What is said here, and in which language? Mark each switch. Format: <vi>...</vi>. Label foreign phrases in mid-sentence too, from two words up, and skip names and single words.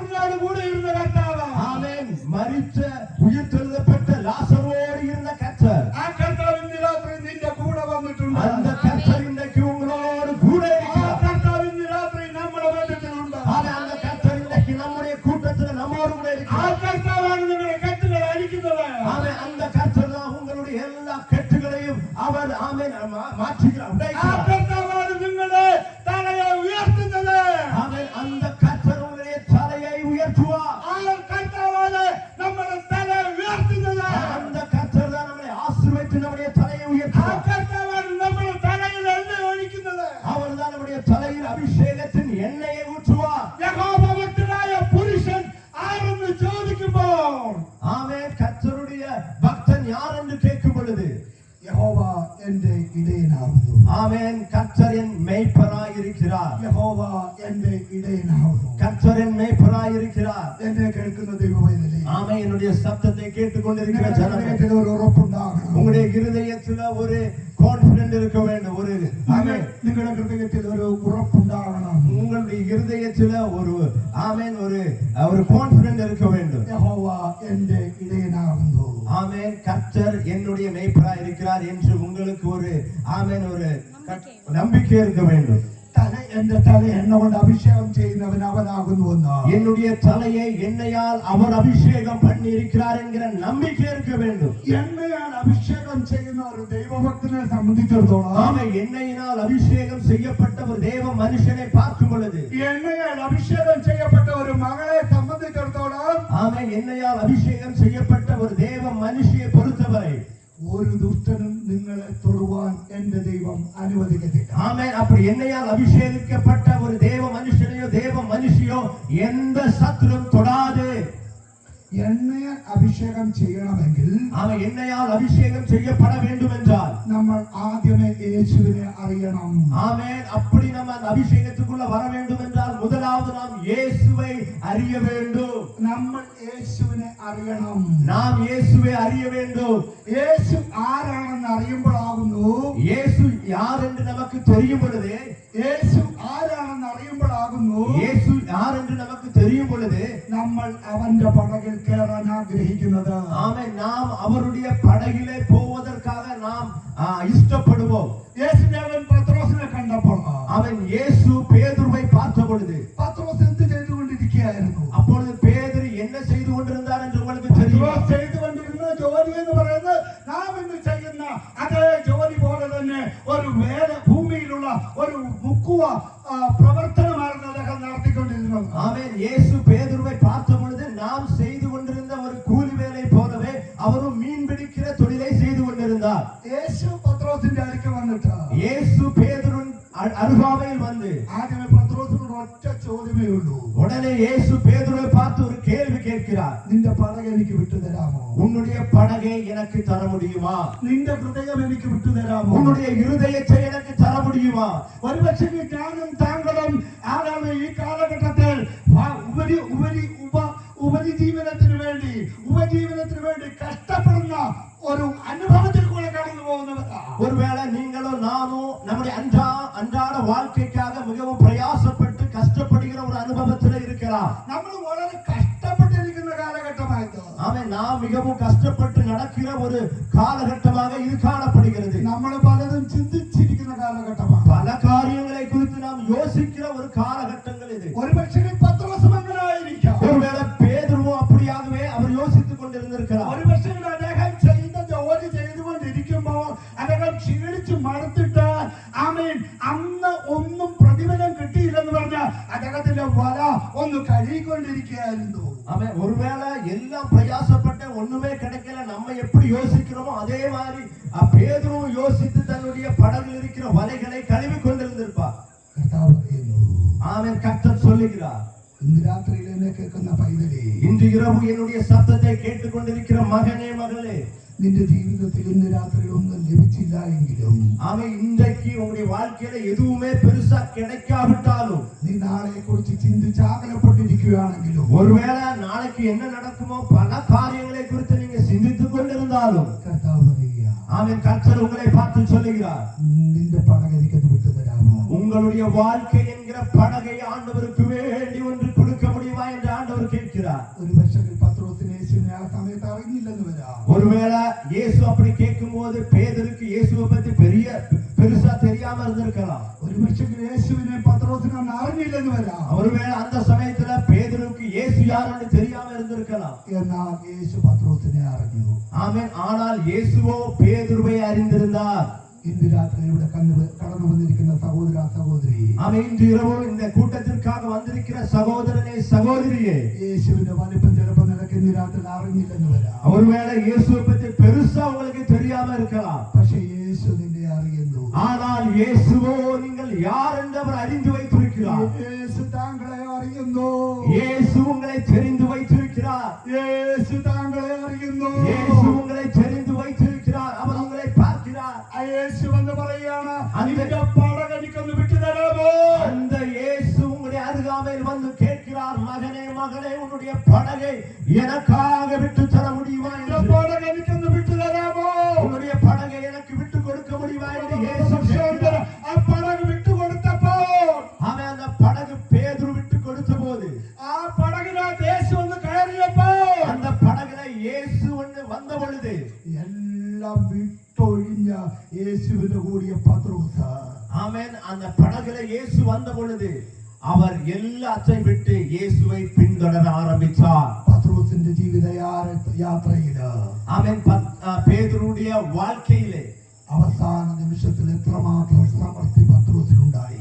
<ta>லாசரோடு கூட இருந்த கர்த்தாவா ஆமென் மரித்த உயிர்த்தெழுதப்பட்ட லாசரோடு இருந்த கர்த்தர்</ta> <ml>ആ കർത്താവ് ഇന്ന് രാത്രി നിന്റെ കൂടെ വന്നിട്ടുണ്ട്</ml> <ta>அந்த கர்த்தர் இன்றைக்கு உங்களோடு கூட</ta> <ml>ആ</ml> <ta>இருக்கிறார்</ta> <ml>കർത്താവ് ഇന്ന് രാത്രി നമ്മുടെ മധ്യത്തിലുണ്ട്</ml> <ta>ஆமென் அந்த கர்த்தர் இன்றைக்கு நம்முடைய கூட்டத்தில் நம்மோடு கூட</ta> <ml>ആ</ml> <ta>இருக்கிறார்</ta> <ml>കർത്താവാണ് നിങ്ങളുടെ കെട്ടുകൾ അഴിക്കുന്നത്</ml> <ta>ஆமென் அந்த கர்த்தர் தான் உங்களுடைய எல்லா கட்டுகளையும் அவர் ஆமென் மாற்றுகிறார்</ta> <ml>ആ</ml> <ta>உடைக்கிறார்</ta> <ml>കർത്താവാണ് നിങ്ങളുടെ തലയെ ഉയർത്തുന്നത്</ml> <ta>ஆமென் அந்த கர்த்தர் உங்களுடைய தலையை உயர்த்துவார்</ta> <ml>ആ കർത്താവാണ് നമ്മുടെ തലയെ ഉയർത്തുന്നത്</ml> <ta>அந்த கர்த்தர் தான் நம்மை ஆசீர்வதித்து நம்முடைய தலையை</ta> <ml>ആ</ml> <ta>உயர்த்துவார்</ta> <ml>കർത്താവാണ് നമ്മുടെ തലയിൽ എണ്ണ ഒഴിക്കുന്നത്</ml> <ta>அவர் தான் நம்முடைய தலையில் அபிஷேகத்தின் எண்ணெயை ஊற்றுவார்</ta> <ml>യഹോവഭക്തനായ പുരുഷൻ ആരെന്ന് ചോദിക്കുമ്പോൾ</ml> <ta>ஆமென் கர்த்தருடைய பக்தன் யார் என்று கேட்கும் பொழுது</ta> <ml>യഹോവ എന്റെ ഇടയനാകുന്നു.</ml> <ta>ஆமென் கர்த்தர் என் மேய்ப்பராய் இருக்கிறார்</ta> <ml>യഹോവ എന്റെ ഇടയനാകുന്നു.</ml> <ta>கர்த்தர் என் மேய்ப்பராய் இருக்கிறார்</ta> <ml>എന്നെ കേൾക്കുന്ന ദൈവമേ,</ml> <ta>ஆமென் என்னுடைய சத்தத்தை கேட்டுக்கொண்டிருக்கிற</ta> <ml>നിങ്ങളുടെ</ml> <ta>ஜனமே</ta> <ml>ഹൃദയത്തിൽ ഒരു ഉറപ്പുണ്ടാകണം.</ml> <ta>உங்களுடைய இருதயத்துல ஒரு கான்ஃபிடென்ட் இருக்க வேண்டும் ஒரு ஆமென்</ta> <ml>നിങ്ങളുടെ ഹൃദയത്തിൽ ഒരു ഉറപ്പുണ്ടാകണം.</ml> <ta>உங்களுடைய இருதயத்துல ஒரு ஆமென் ஒரு கான்ஃபிடென்ட் இருக்க வேண்டும்</ta> <ml>യഹോവ എന്റെ ഇടയനാകുന്നു.</ml> <ta>ஆமென் கர்த்தர் என்னுடைய மேய்ப்பராய் இருக்கிறார் என்று உங்களுக்கு ஒரு ஆமென் ஒரு நம்பிக்கை இருக்க வேண்டும்</ta> <ml>എന്റെ തല എണ്ണ കൊണ്ട് അഭിഷേകം ചെയ്യുന്നവൻ അവനാകുന്നുവെന്ന്</ml> <ta>என்னுடைய தலையை எண்ணெயால் அவர் அபிஷேகம் பண்ணி இருக்கிறார் என்கிற நம்பிக்கை இருக்க வேண்டும்</ta> <ml>എണ്ണയാൽ അഭിഷേകം ചെയ്യുന്ന ഒരു ദൈവഭക്തനെ സംബന്ധിച്ചിടത്തോളം</ml> <ta>ஆமென் எண்ணெயினால் அபிஷேகம் செய்யப்பட்ட ஒரு தேவ மனுஷனை பார்க்கும் பொழுது</ta> <ml>എണ്ണയാൽ അഭിഷേകം ചെയ്യപ്പെട്ട ഒരു മകളെ സംബന്ധിച്ചിടത്തോളം</ml> <ta>ஆமென் எண்ணெயால் அபிஷேகம் செய்யப்பட்ட ஒரு தேவ மனுஷியை பொறுத்தவரை</ta> <ml>ഒരു ദുഷ്ടനും നിങ്ങളെ തൊടുവാൻ എന്റെ ദൈവം അനുവദിക്കത്തില്ല.</ml> <ta>ஆமென் அப்படி எண்ணெயால் அபிஷேகிக்கப்பட்ட ஒரு தேவ மனுஷனையோ தேவ மனுஷியோ எந்த சத்துரும் தொடாது.</ta> <ml>എണ്ണയാൽ അഭിഷേകം ചെയ്യണമെങ്കിൽ</ml> <ta>அவன் எண்ணெயால் அபிஷேகம் செய்யப்பட வேண்டும் என்றால்</ta> <ml>നമ്മൾ ആദ്യമേ യേശുവിനെ അറിയണം.</ml> <ta>ஆமென் அப்படி நம்ம அந்த அபிஷேகத்துக்குள்ள வர வேண்டும் என்றால் முதலாவது நாம் இயேசுவை அறிய வேண்டும்.</ta> <ml>നമ്മൾ യേശുവിനെ അറിയണം.</ml> <ta>நாம் இயேசுவை அறிய வேண்டும்.</ta> <ml>യേശു ആരാണെന്ന് അറിയുമ്പോഴാകുന്നു</ml> <ta>இயேசு யார் என்று நமக்கு தெரியும் பொழுது</ta> <ml>യേശു ആരാണെന്ന് അറിയുമ്പോഴാകുന്നു</ml> <ta>இயேசு யார் என்று நமக்கு தெரியும் பொழுது</ta> <ml>നമ്മൾ അവന്റെ പടകിൽ കയറാൻ ആഗ്രഹിക്കുന്നത്.</ml> <ta>ஆமென் நாம் அவருடைய படகிலே போவதற்காக நாம் இஷ்டப்படுவோம்.</ta> <ml>യേശുദേവൻ പത്രോസിനെ കണ്ടപ്പോൾ</ml> <ta>அவன் இயேசு பேதுருவை பார்த்த பொழுது</ta> <ml>പത്രോസ് എന്ത് ചെയ്തുകൊണ്ടിരിക്കുകയായിരുന്നു?</ml> <ta>அப்பொழுது பேதுரு என்ன செய்து கொண்டிருந்தார் என்று உங்களுக்கு தெரியும்.</ta> <ml>പത്രോസ് ചെയ്തുകൊണ്ടിരുന്ന ജോലി എന്ന് പറയുന്നത് നാം ഇന്ന് ചെയ്യുന്ന അതേ ജോലി പോലെ തന്നെ ഒരു വേല ഭൂമിയിലുള്ള ഒരു മുക്കുവ പ്രവർത്തനമായിരുന്നു അദ്ദേഹം നടത്തിക്കൊണ്ടിരുന്നത്.</ml> <ta>ஆமென் இயேசு பேதுருவை பார்த்த பொழுது நாம் செய்து கொண்டிருந்த ஒரு கூலி வேலை போலவே அவரும் மீன் பிடிக்கிற தொழிலை செய்து கொண்டிருந்தார்.</ta> <ml>യേശു പത്രോസിന്റെ അടുക്ക വന്നിട്ട്</ml> <ta>இயேசு பேதுருவின் அருகாமையில் வந்து</ta> <ml>ആദ്യമേ പത്രോസിനോട് ഒറ്റ ചോദ്യമേ ഉള്ളൂ.</ml> <ta>உடனே இயேசு பேதுருவை பார்த்து ஒரு கேள்வி கேட்கிறார்.</ta> <ml>നിന്റെ പടക എനിക്ക് വിട്ടുതരാമോ?</ml> <ta>உன்னுடைய படகை எனக்கு தர முடியுமா?</ta> <ml>നിന്റെ ഹൃദയം എനിക്ക് വിട്ടുതരാമോ?</ml> <ta>உன்னுடைய இருதயத்தை எனக்கு தர முடியுமா?</ta> <ml>ഒരുപക്ഷെ ഞാനും താങ്കളും ആരാണ് ഈ കാലഘട്ടത്തിൽ ഉപജീവനത്തിന് വേണ്ടി കഷ്ടപ്പെടുന്ന ഒരു അനുഭവത്തിൽ കൂടെ കടന്നു പോകുന്നവരാ.</ml> <ta>ஒருவேளை நீங்களோ நானோ நம்முடைய அன்றாட வாழ்க்கைக்காக மிகவும் பிரயாசப்பட்டு கஷ்டப்படுகிற ஒரு அனுபவத்தில் இருக்கலாம்.</ta> <ml>നമ്മൾ വളരെ കഷ്ടപ്പെട്ടിരിക്കുന്ന കാലഘട്ടമായത്.</ml> <ta>ஆமென் நாம் மிகவும் கஷ்டப்பட்டு நடக்கிற ஒரு காலகட்டமாக இது காணப்படுகிறது.</ta> <ml>നമ്മൾ പലതും ചിന്തിച്ചിരിക്കുന്ന കാലഘട്ടമാണ്.</ml> <ta>பல காரியங்களை குறித்து நாம் யோசிக்கிற ஒரு காலகட்டங்கள் இது.</ta> <ml>ഒരുപക്ഷെ പത്രോസും അങ്ങനെയായിരിക്കാം.</ml> <ta>ஒருவேளை பேதுருவும் அப்படியாகவே அவர் யோசித்துக் கொண்டிருந்திருக்கிறார்.</ta> <ml>ഒരുപക്ഷെ അദ്ദേഹം ചെയ്ത ജോലി ചെയ്തുകൊണ്ടിരിക്കുമ്പോൾ അദ്ദേഹം ക്ഷീണിച്ചു മടുത്തിട്ട് ആമേൻ അന്ന് ഒന്നും പ്രതിഫലം കിട്ടിയില്ലെന്ന് പറഞ്ഞ് അദ്ദേഹത്തിന്റെ വല ഒന്ന് കഴുകിക്കൊണ്ടിരിക്കുകയായിരുന്നു.</ml> <ta>ஆமென் ஒருவேளை எல்லாம் பிரயாசப்பட்ட ஒண்ணுமே கிடைக்கல நம்ம எப்படி யோசிக்கிறோமோ அதே மாதிரி பேதுருவும் யோசித்து தன்னுடைய படகில் இருக்கிற வலைகளை கழுவி கொண்டிருந்திருப்பார்.</ta> <ml>കർത്താവ് പറയുന്നു,</ml> <ta>ஆமென் கர்த்தர் சொல்லுகிறார்,</ta> <ml>ഇന്ന് രാത്രിയിൽ എന്നെ കേൾക്കുന്ന പൈതലേ,</ml> <ta>இன்று இரவு என்னுடைய சத்தத்தை கேட்டுக்கொண்டிருக்கிற மகனே மகளே,</ta> <ml>നിന്റെ ജീവിതത്തിൽ ഇന്ന് രാത്രി ഒന്നും ലഭിച്ചില്ല എങ്കിലും</ml> <ta>அவன் இன்றைக்கு உங்களுடைய வாழ்க்கையில எதுவுமே பெருசா கிடைக்காவிட்டாலும்</ta> <ml>നീ നാളെ കുറിച്ച് ചിന്തിച്ച് ആകലപ്പെട്ടിരിക്കുകയാണെങ്കിലും</ml> <ta>ஒருவேளை நாளைக்கு என்ன நடக்குமோ பல காரியங்களை குறித்து நீங்க சிந்தித்துக் கொண்டிருந்தாலும்</ta> <ml>കർത്താവ് പറയുക,</ml> <ta>அவன் கர்த்தர் உங்களை பார்த்து சொல்லுகிறார்,</ta> <ml>നിന്റെ പടക എനിക്കത് വിട്ടുതരാമോ?</ml> <ta>உங்களுடைய வாழ்க்கை என்கிற படகை ஆண்டவருக்கு வேண்டி ஒன்று கொடுக்க முடியுமா என்று ஆண்டவர் கேட்கிறார். ஜெபிக்கிறார்.</ta> <ml>ഒരു പക്ഷേ പത്രോസിനെ യേശുവിനെ ആ സമയത്ത് അറിഞ്ഞില്ലെന്ന് വരാം.</ml> <ta>ஒருவேளை இயேசு அப்படி கேட்கும்போது பேதுருக்கு இயேசுவை பத்தி பெருசா தெரியாம இருந்திருக்கலாம்.</ta> <ml>ഒരു പക്ഷേ യേശുവിനെ പത്രോസിനെ അന്ന് അറിഞ്ഞില്ലെന്ന് വരാം.</ml> <ta>ஒருவேளை அந்த சமயத்துல பேதுருக்கு இயேசு யாருன்னு தெரியாம இருந்திருக்கலாம்.</ta> <ml>എന്നാൽ യേശു പത്രോസിനെ അറിഞ്ഞു.</ml> <ta>ஆமென். ஆனால் இயேசுவோ பேதுருவை அறிந்திருந்தார்.</ta> <ml>ഇന്ന് രാത്രി ഇവിടെ കടന്നു വന്നിരിക്കുന്ന സഹോദര സഹോദരി,</ml> <ta>ஆமென். இன்று இரவு இந்த கூட்டத்திற்காக வந்திருக்கிற சகோதரனே சகோதரியே,</ta> <ml>യേശുവിന്റെ വലിപ്പം ചിലപ്പോൾ നിനക്ക് ഇന്ന് രാത്രി അറിഞ്ഞില്ലെന്ന് വരാം.</ml> <ta>ஒருவேளை இயேசுவை பத்தி பெருசா உங்களுக்கு தெரியாம இருக்கலாம்.</ta> <ml>പക്ഷേ യേശു നിന്നെ അറിയുന്നു.</ml> <ta>ஆனால் இயேசுவோ நீங்கள் யார் என்று அவர் அறிந்து வைத்திருக்கிறார்.</ta> <ml>യേശു താങ്കളെ അറിയുന്നു.</ml> <ta>இயேசு உங்களை தெரிந்து வைத்திருக்கிறார்.</ta> <ml>യേശു താങ്കളെ അറിയുന്നു.</ml> <ta>இயேசு உங்களை தெரிந்து வைத்திருக்கிறார். அவர் உங்களை பார்க்கிறார்.</ta> <ml>ആ യേശു എന്ന് പറയാണ്,</ml> <ta>அந்த</ta> <ml>പടക് എനിക്കൊന്ന് വിട്ടു തരാമോ?</ml> <ta>அந்த இயேசு உங்களுடைய அருகாமையில் வந்து கேட்கிறார், மகனே மகளே, உன்னுடைய படகை எனக்காக விட்டு தர முடியுமா என்று.</ta> <ml>പടക് എനിക്കൊന്ന് വിട്ടു തരാമോ?</ml> <ta>உன்னுடைய படகை எனக்கு விட்டு கொடுக்க முடியுமா என்று இயேசு கேட்கிறார்.</ta> <ml>ആ പടക് വിട്ടു കൊടുത്തപ്പോ</ml> <ta>அவன் அந்த படகு பேதுரு விட்டு கொடுத்த போது</ta> <ml>ആ പടകിനകത്ത് യേശു ഒന്ന് കയറിയപ്പോ</ml> <ta>அந்த படகுல இயேசு ஒன்று வந்த பொழுது</ta> <ml>എല്ലാം വിട്ടൊഴിഞ്ഞ യേശുവിന്റെ കൂടിയ പത്രോസ്,</ml> <ta>ஆமென், அந்த படகுல இயேசு வந்த பொழுது அவர் எல்லாத்தையும் விட்டு இயேசுவை பின்தொடர ஆரம்பித்தார்.</ta> <ml>പത്രോസിന്റെ ജീവിത യാത്രയില്,</ml> <ta>ஆமென், பேதுருடைய வாழ்க்கையிலே</ta> <ml>അവസാന നിമിഷത്തിൽ എത്രമാത്രം സമൃദ്ധി പത്രോസിനുണ്ടായി.</ml>